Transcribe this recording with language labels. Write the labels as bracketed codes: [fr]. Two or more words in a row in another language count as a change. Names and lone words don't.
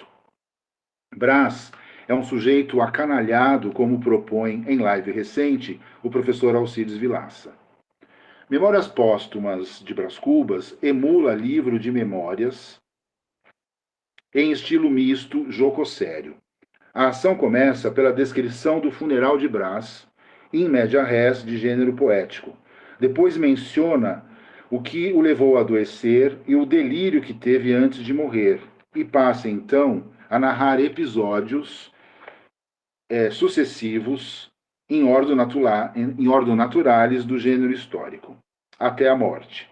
[pt] Brás é um sujeito acanalhado, como propõe em live recente o professor Alcides Vilaça. Memórias Póstumas de Brás Cubas emula livro de memórias em estilo misto, joco-sério. A ação começa pela descrição do funeral de Brás, [la] in media res, [pt] de gênero poético. Depois menciona o que o levou a adoecer e o delírio que teve antes de morrer, e passa, então, a narrar episódios sucessivos em ordem naturalis do gênero histórico, até a morte.